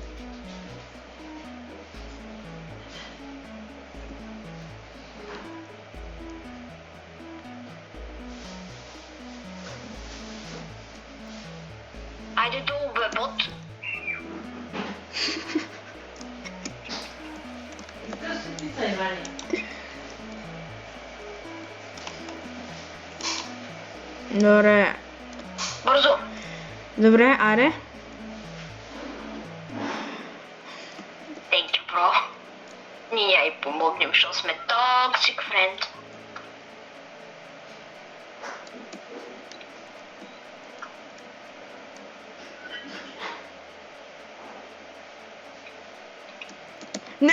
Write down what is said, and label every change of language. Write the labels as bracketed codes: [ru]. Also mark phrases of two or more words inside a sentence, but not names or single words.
[bg] Айде долу, бе, бот. Добре. Бързо. Добре, аре. [en] Thank you, bro. [bg] Ние я и помогнем, защото сме [en] toxic friend. [bg] Не.